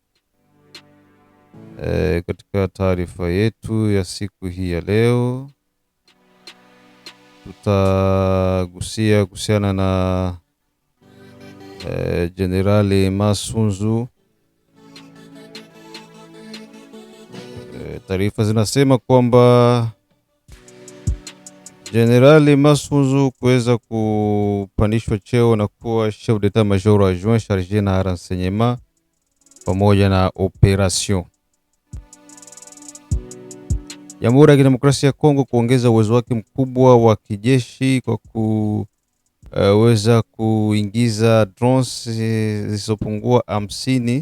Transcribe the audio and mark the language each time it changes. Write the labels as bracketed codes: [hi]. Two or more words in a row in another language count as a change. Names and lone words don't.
[sw] katika taarifa yetu ya siku hii ya leo tutagusia kuhusiana na Generali Masunzu. Taarifa zinasema kwamba Generali Masunzu kuweza kupandishwa cheo na kuwa [fr] chef d'état major adjoint chargé [sw] na renseignement pamoja na operation. Jamhuri ya Kidemokrasia ya Kongo kuongeza uwezo wake mkubwa wa kijeshi kwa kuweza kuingiza drones zisizopungua 50.